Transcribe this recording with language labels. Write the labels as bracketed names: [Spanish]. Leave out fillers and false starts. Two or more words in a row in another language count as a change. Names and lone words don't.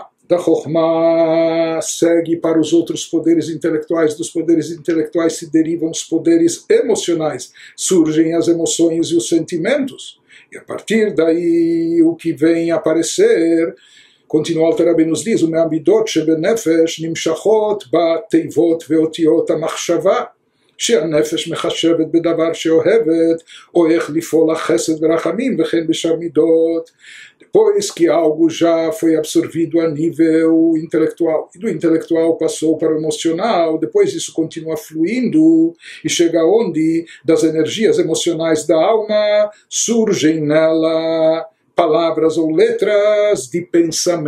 [Portuguese] Da Chokhmah segue para os outros poderes intelectuais, dos poderes intelectuais se derivam os poderes emocionais, surgem as emoções e os sentimentos, e a partir daí o que vem aparecer, continua o Alter Rebbe nos diz, o [Hebrew] מהמדות שבנפש נמשכות בתיבות ואותיות המחשבה, שהנפש מחשבת בדבר שאוהבת, או איך לפעול החסד ורחמים, וכן בשאר מידות. [Portuguese] Depois que algo já foi absorvido a nível intelectual, e do intelectual passou para o emocional, depois isso continua fluindo, e chega onde das energias emocionais da alma surgem nela palavras ou letras de pensamento.